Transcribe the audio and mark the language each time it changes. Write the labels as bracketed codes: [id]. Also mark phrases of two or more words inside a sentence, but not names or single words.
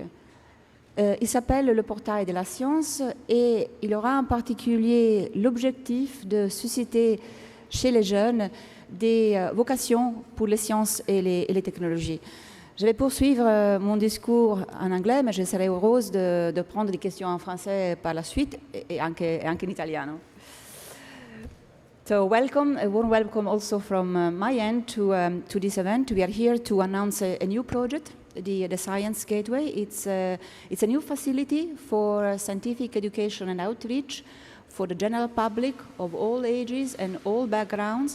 [fr] Il s'appelle le portail de la science et il aura en particulier l'objectif de susciter chez les jeunes des vocations pour les sciences et les technologies. Je vais poursuivre mon discours en anglais, mais je serai heureuse de prendre des questions en français par la suite et [it] anche in italiano. [en] So welcome, a warm welcome also from my end to this event. We are here to announce a new project, the Science Gateway. It's a new facility for scientific education and outreach for the general public of all ages and all backgrounds.